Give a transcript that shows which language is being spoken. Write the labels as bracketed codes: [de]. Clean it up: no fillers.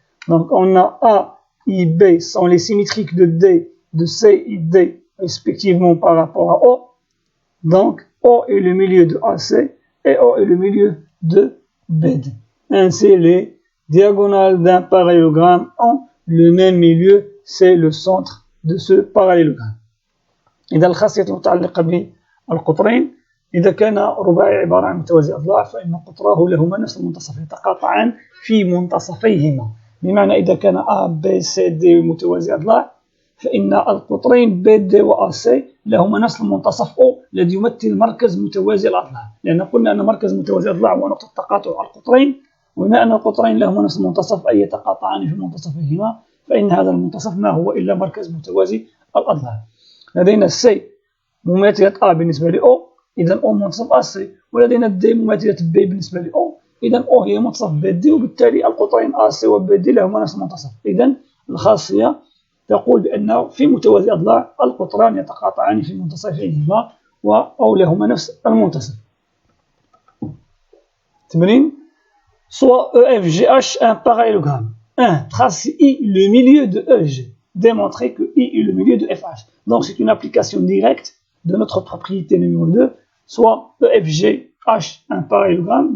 [fr] Donc on a A et B sont les symétriques de D, de C et D respectivement par rapport à O. Donc O est le milieu de AC et O est le milieu de BD. Ainsi les diagonales d'un parallélogramme ont le même milieu, c'est le centre de ce parallélogramme. [ar] إذا الخاصية المتعلقة بالقطرين، إذا كان رباعي عبارة عن متوازي أضلاع فإن قطراه لهما نفس المنتصف، يتقاطعان في منتصفيهما. بمعنى إذا كان A B C D متوازي أضلاع فإن القطرين B D و A C لهما نفس المنتصف O الذي يمثل مركز متوازي الأضلاع، لأن قلنا أن مركز متوازي الأضلاع هو نقطة تقاطع القطرين، وبما أن القطرين لهما نفس المنتصف أي يتقاطعان في منتصفهما، فإن هذا المنتصف ما هو إلا مركز متوازي الأضلاع. لدينا C مماثلة A بالنسبة ل O، إذا O منتصف AC، ولدينا D مماثلة B بالنسبة ل O، إذا O هي منتصف BD، وبالتالي القطرين AC و BD لهما نفس المنتصف. إذا الخاصية تقول بأنه في متوازي الأضلاع القطران يتقاطعان في منتصفيهما أو لهما نفس المنتصف. [fr] تمرين soit EFGH un parallélogramme. 1. Trace I le milieu de EG. Démontrer que I est le milieu de FH. Donc c'est une application directe de notre propriété numéro 2, soit EFGH un parallélogramme.